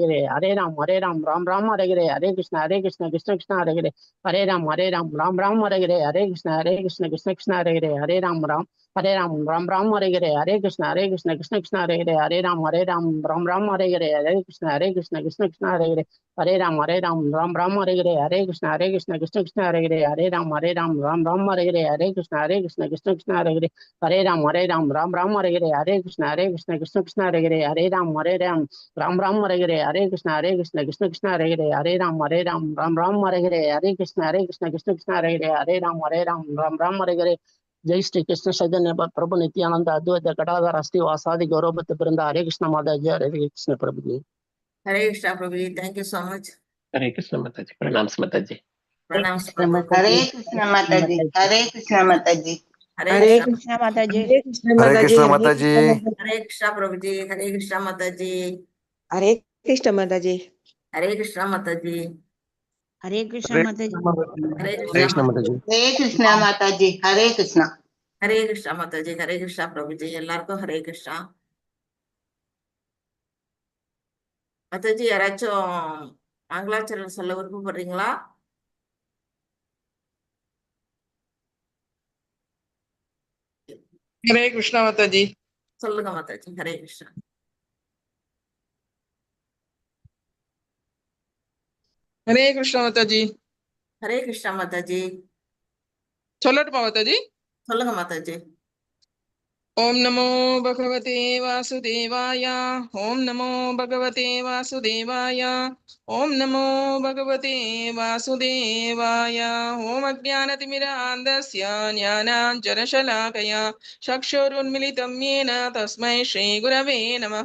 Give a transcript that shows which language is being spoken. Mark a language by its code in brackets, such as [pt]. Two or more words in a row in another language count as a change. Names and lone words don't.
[sa] हरे कृष्ण कृष्ण हरे राम कृष्ण कृष्ण हरे कृष्ण कृष्ण हरे कृष्ण कृष्ण हरे कृष्ण कृष्ण हरे कृष्ण कृष्ण [hi] हरे कृष्ण कृष्ण हरे कृष्ण कृष्ण हरे कृष्ण कृष्ण हरे जय श्री कृष्ण चैतन्य प्रभु नित्यानंद अद्वैत गदाधर अस्थि वासादि गौरव बृंदा हरे कृष्ण माता जय हरे कृष्ण प्रभु जी हरे कृष्णा प्रभु जी, [en] thank you so much. [hi] हरे कृष्ण माता जी, प्रणाम माता जी। प्रणाम हरे कृष्ण माता जी, हरे कृष्ण माता जी, हरे हरे कृष्णा कृष्णा माता जी, हरे कृष्ण माता जी। हरे कृष्णा प्रभु जी, हरे कृष्णा माता जी, हरे कृष्ण माता जी, हरे कृष्णा माता जी, हरे कृष्ण हरे माता जी, हरे कृष्ण कृष्णा माता जी। हरे कृष्ण माता जी, हरे कृष्ण। हरे कृष्णा माता जी, हरे कृष्णा प्रभु जी, [ta] எல்லாருக்கும் ஹரே கிருஷ்ணா. மாதாஜி யாராச்சும் மங்களாச்சரணம் சொல்ல விருப்பப்படுறீங்களா? [hi] हरे कृष्णा माता जी। [ta] சொல்லுங்க மாதாஜி. ஹரே கிருஷ்ணா. [hi] हरे कृष्णा माता जी। [ta] ஹரே கிருஷ்ணா மாதாஜி. சொல்லட்டுமா மாதாஜி? சொல்லுங்க மாதாஜி. [sa] ओम नमो भगवते वासुदेवाय। ओम नमो भगवते वासुदेवाय। ओम नमो भगवते वासुदेवाय। ओम अज्ञानतिमिरान्धस्य ज्ञानाञ्जनशलाकया चक्षुरुन्मिलितं येन तस्मै श्रीगुरवे नमः।